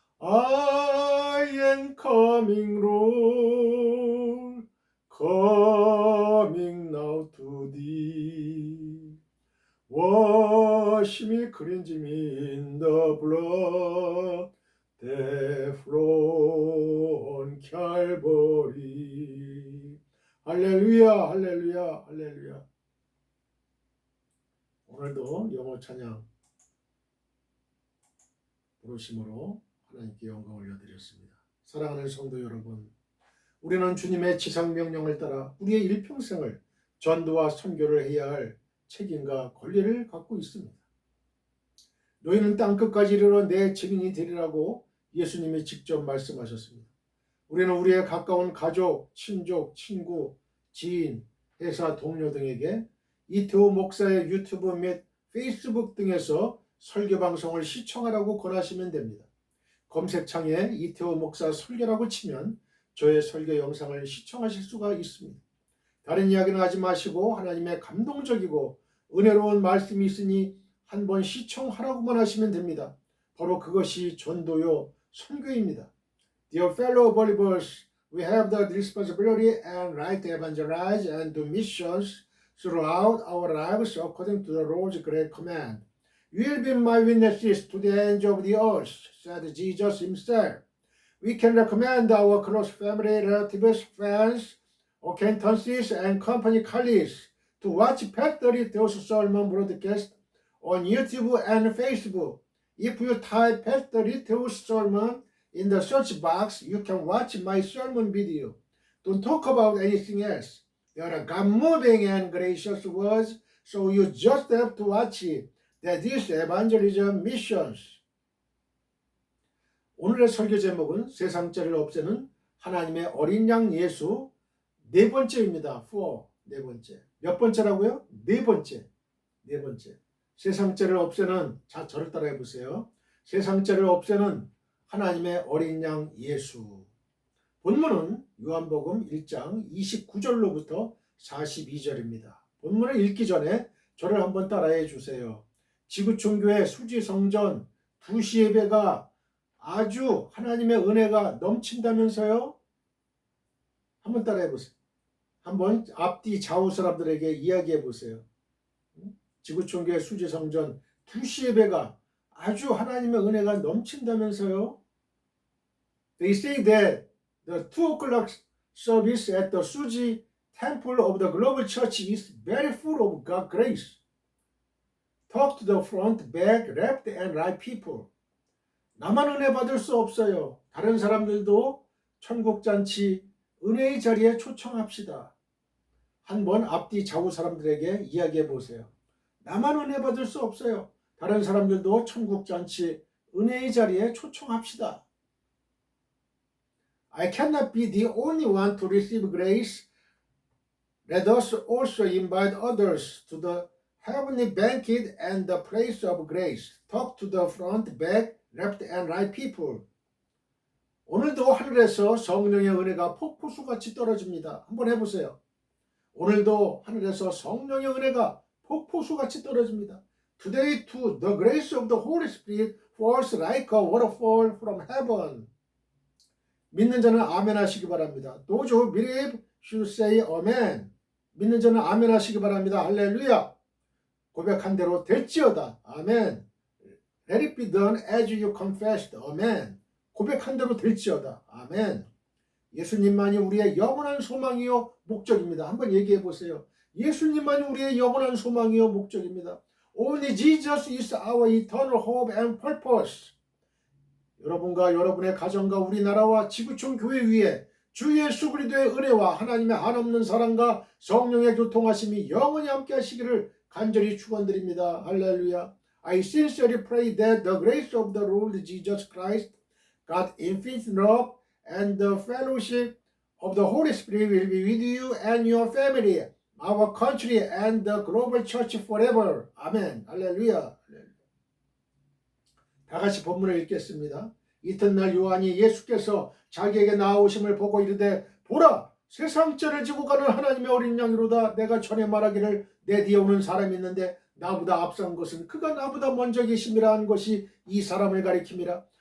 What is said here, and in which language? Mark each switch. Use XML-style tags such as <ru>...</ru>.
<en>I am coming, Lord, coming now to thee. Wash me, cleanse me in the blood that flow on Calvary.</en> <ko>할렐루야, 할렐루야, 할렐루야. 오늘도 영어 찬양 부르심으로 하나님께 영광 올려드렸습니다. 사랑하는 성도 여러분, 우리는 주님의 지상명령을 따라 우리의 일평생을 전도와 선교를 해야 할 책임과 권리를 갖고 있습니다. 너희는 땅끝까지 이르러 내 증인이 되리라고 예수님이 직접 말씀하셨습니다. 우리는 우리의 가까운 가족, 친족, 친구, 지인, 회사 동료 등에게 이태호 목사의 유튜브 및 페이스북 등에서 설교 방송을 시청하라고 권하시면 됩니다. 검색창에 이태호 목사 설교라고 치면 저의 설교 영상을 시청하실 수가 있습니다. 다른 이야기는 하지 마시고 하나님의 감동적이고 은혜로운 말씀이 있으니 한번 시청하라고만 하시면 됩니다. 바로 그것이 전도요 선교입니다.</ko> <en>Dear fellow believers, we have the responsibility and right to evangelize and do missions throughout our lives according to the Lord's great command. You will be my witnesses to the ends of the earth, said Jesus himself. We can recommend our close family, relatives, friends, acquaintances, and company colleagues to watch Pastor Theo's sermon broadcast on YouTube and Facebook. If you type Pastor Theo's sermon in the search box, you can watch my sermon video. Don't talk about anything else. They are God-moving and gracious words, so you just have to watch it. That is evangelism missions.</en> <ko>오늘의 설교 제목은 세상죄를 없애는 하나님의 어린 양 예수 네 번째입니다. 4. 네 번째. 몇 번째라고요? 네 번째. 네 번째. 세상죄를 없애는, 자, 저를 따라해 보세요. 세상죄를 없애는 하나님의 어린 양 예수. 본문은 요한복음 1장 29절로부터 42절입니다. 본문을 읽기 전에 저를 한번 따라해 주세요. 지구촌교회 수지성전 2시 예배가 아주 하나님의 은혜가 넘친다면서요? 한번 따라해 보세요. 한번 앞뒤 좌우 사람들에게 이야기해 보세요. 지구촌교회 수지성전 2시 예배가 아주 하나님의 은혜가 넘친다면서요?</ko> <en>They say that the 2 o'clock service at the Suji Temple of the Global Church is very full of God's grace. Talk to the front, back, left and right people.</en> <ko>나만 은혜 받을 수 없어요. 다른 사람들도 천국잔치 은혜의 자리에 초청합시다. 한번 앞뒤 좌우 사람들에게 이야기해 보세요. 나만 은혜 받을 수 없어요. 다른 사람들도 천국잔치 은혜의 자리에 초청합시다.</ko> <en>I cannot be the only one to receive grace. Let us also invite others to the heavenly banquet and the place of grace. Talk to the front, back, left and right people.</en> <ko>오늘도 하늘에서 성령의 은혜가 폭포수같이 떨어집니다. 한번 해보세요. 오늘도 하늘에서 성령의 은혜가 폭포수같이 떨어집니다.</ko> <en>Today too, the grace of the Holy Spirit falls like a waterfall from heaven.</en> <ko>믿는 자는 아멘 하시기 바랍니다.</ko> <en>Those who believe should say amen.</en> <ko>믿는 자는 아멘 하시기 바랍니다. 할렐루야. 고백한 대로 될지어다. 아멘.</ko> <en>Let it be done as you confessed.</en> <ko>아멘. 고백한 대로 될지어다. 아멘. 예수님만이 우리의 영원한 소망이요 목적입니다. 한번 얘기해 보세요. 예수님만이 우리의 영원한 소망이요 목적입니다.</ko> <en>Only Jesus is our eternal hope and purpose.</en> <ko>여러분과 여러분의 가정과 우리나라와 지구촌 교회 위에 주 예수 그리스도의 은혜와 하나님의 한없는 사랑과 성령의 교통하심이 영원히 함께 하시기를 간절히 축원드립니다. 할렐루야.</ko> <en>I sincerely pray that the grace of the Lord Jesus Christ, God's infinite love, and the fellowship of the Holy Spirit will be with you and your family, our country, and the global church forever.</en> <ko>아멘. 할렐루야. 다 같이 본문을 읽겠습니다. 이튿날 요한이 예수께서 자기에게 나오심을 보고 이르되 보라 세상 죄를 지고 가는 하나님의 어린 양이로다. 내가 전에 말하기를 내 뒤에 오는 사람이 있는데 나보다 앞선 것은 그가 나보다 먼저 계심이라 한 것이 이 사람을 가리킴이라.</ko>